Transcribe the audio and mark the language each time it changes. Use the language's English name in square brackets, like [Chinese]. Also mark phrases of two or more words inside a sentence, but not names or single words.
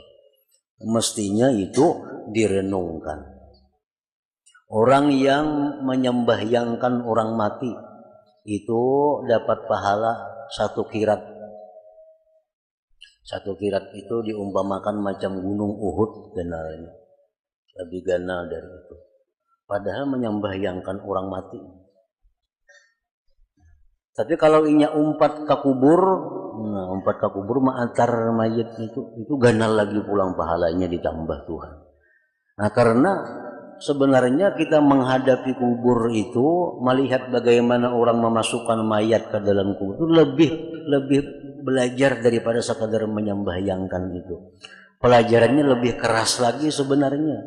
[Indonesian] Mestinya itu direnungkan. Orang yang menyembahyangkan orang mati, itu dapat pahala 1 qirat. [Banjar] 1 qirat itu diumpamakan macam gunung Uhud ganalnya, lebih ganal dari itu. Padahal menyembahyangkan orang mati. Tapi kalau inya umpat ke kubur, umpat ke kubur antar mayat itu ganal lagi pulang pahalanya ditambah Tuhan. [Indonesian] Nah, karena sebenarnya kita menghadapi kubur itu melihat bagaimana orang memasukkan mayat ke dalam kubur itu lebih belajar daripada sekadar menyembahyangkan itu. Pelajarannya lebih keras lagi sebenarnya.